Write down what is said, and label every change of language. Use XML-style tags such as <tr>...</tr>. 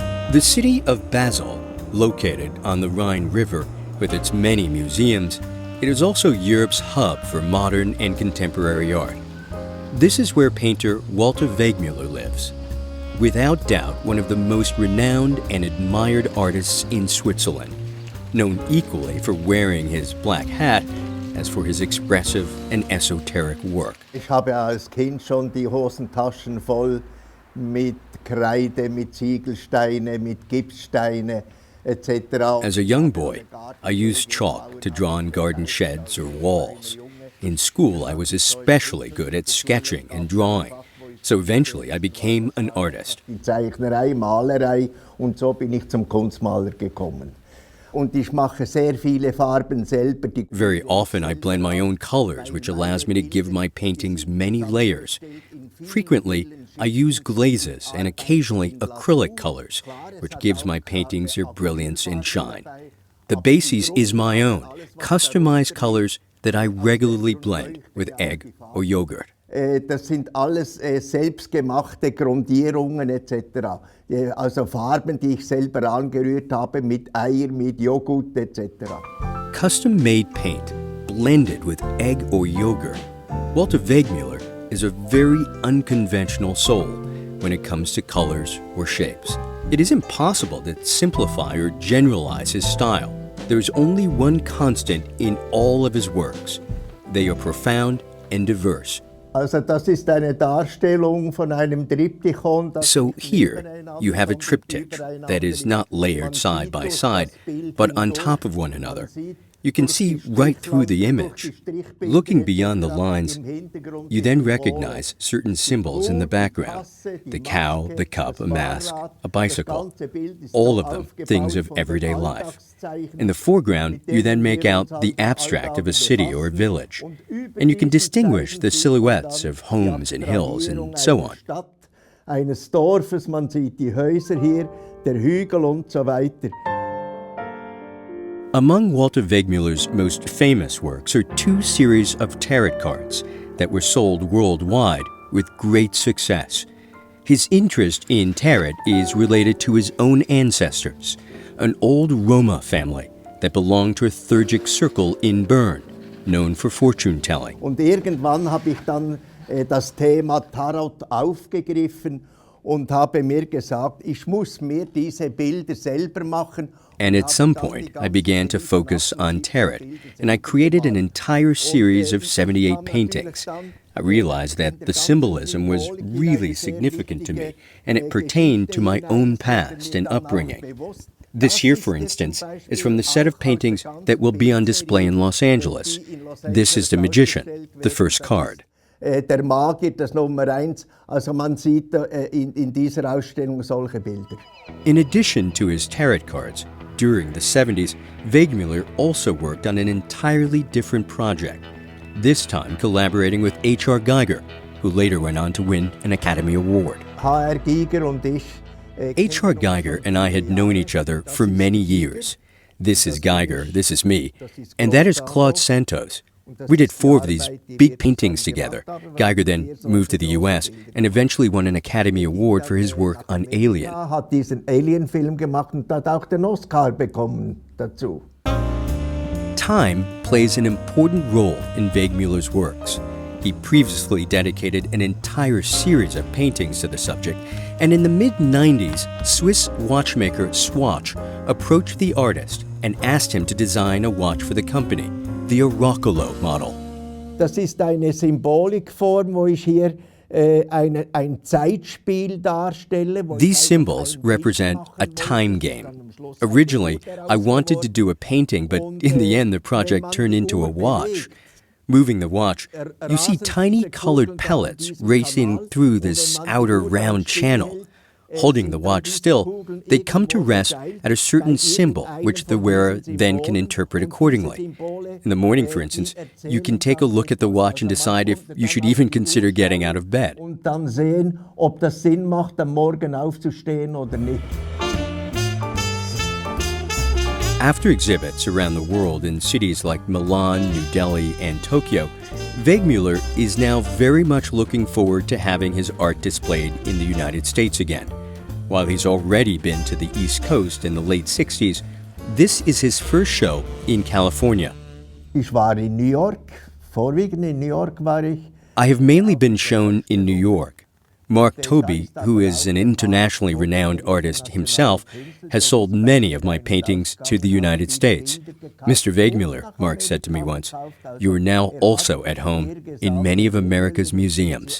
<en>The city of Basel, located on the Rhine River with its many museums, it is also Europe's hub for modern and contemporary art. This is where painter Walter Wegmüller lives. Without doubt, one of the most renowned and admired artists in Switzerland, known equally for wearing his black hat as for his expressive and esoteric work.</en> <de>Ich habe als Kind schon die Hosentaschen voll mit Kreide, mit Ziegelsteine, mit Gipssteine etc.</de> <en>As a young boy, I used chalk to draw on garden sheds or walls. In school, I was especially good at sketching and drawing. So eventually, I became an artist.</en> <de>Die Zeichnerei, Malerei und so bin ich zum Kunstmaler gekommen. Und ich mache sehr viele Farben selber.</de> <en>Very often, I blend my own colors, which allows me to give my paintings many layers. Frequently, I use glazes and occasionally acrylic colors, which gives my paintings their brilliance and shine. The basis is my own, customized colors that I regularly blend with egg or yogurt.</en> <de>Das sind alles selbstgemachte Grundierungen etc. Also Farben, die ich selber angerührt habe mit Eier, mit Joghurt etc.</de> <en>Custom-made paint blended with egg or yogurt. Walter Wegmüller is a very unconventional soul when it comes to colors or shapes. It is impossible to simplify or generalize his style. There is only one constant in all of his works. They are profound and diverse.</en> <de>Also das ist eine Darstellung von einem Triptychon.</de> <en>So here you have a triptych that is not layered side by side, but on top of one another. You can see right through the image. Looking beyond the lines, you then recognize certain symbols in the background. The cow, the cup, a mask, a bicycle. All of them things of everyday life. In the foreground, you then make out the abstract of a city or a village. And you can distinguish the silhouettes of homes and hills and so on.</en> <de>Eines Dorfes, man sieht die Häuser hier, der Hügel und so weiter.</de> <en>Among Walter Wegmüller's most famous works are two series of tarot cards that were sold worldwide with great success. His interest in tarot is related to his own ancestors, an old Roma family that belonged to a Thurgic circle in Bern, known for fortune-telling.</en> <de>Und irgendwann habe ich dann das Thema Tarot aufgegriffen und habe mir gesagt, ich muss mir diese Bilder selber machen.</de> <en>And at some point, I began to focus on tarot, and I created an entire series of 78 paintings. I realized that the symbolism was really significant to me, and it pertained to my own past and upbringing. This here, for instance, is from the set of paintings that will be on display in Los Angeles. This is the Magician, the first card.</en> <de>Der Magier, das Nummer 1, also man sieht in dieser Ausstellung solche Bilder.</de> <en>In addition to his tarot cards, during the 70s, Wegmüller also worked on an entirely different project, this time collaborating with H.R. Giger, who later went on to win an Academy Award.</en> <de>H.R. Giger und ich.</de> <en>H.R. Giger and I had known each other for many years. This is Giger, this is me, and that is Claude Sandoz. We did 4 of these big paintings together. Giger then moved to the US and eventually won an Academy Award for his work on Alien.</en> <de>Er hat diesen Alien-Film gemacht und hat auch den Oscar bekommen dazu.</de> <en>Time plays an important role in Wegmüller's works. He previously dedicated an entire series of paintings to the subject, and in the mid-90s, Swiss watchmaker Swatch approached the artist and asked him to design a watch for the company, the Orocolo model.</en> <de>Das ist eine Symbolikform, wo ich hier ein Zeitspiel darstelle.</de> <en>These symbols represent a time game. Originally, I wanted to do a painting, but in the end, the project turned into a watch. Moving the watch, you see tiny colored pellets racing through this outer round channel. Holding the watch still, they come to rest at a certain symbol, which the wearer then can interpret accordingly. In the morning, for instance, you can take a look at the watch and decide if you should even consider getting out of bed.</en> <de>Und dann sehen, ob das Sinn macht, am Morgen aufzustehen oder nicht.</de> <en>After exhibits around the world in cities like Milan, New Delhi, and Tokyo, Wegmüller is now very much looking forward to having his art displayed in the United States again. While he's already been to the East Coast in the late 60s, this is his first show in California.</en> <de>Ich war in New York, vorwiegend in New York war ich.</de> <en>I have mainly been shown in New York. Mark Tobey, who is an internationally renowned artist himself, has sold many of my paintings to the United States. Mr. Wegmüller, Mark said to me once, you are now also at home in many of America's museums.</en>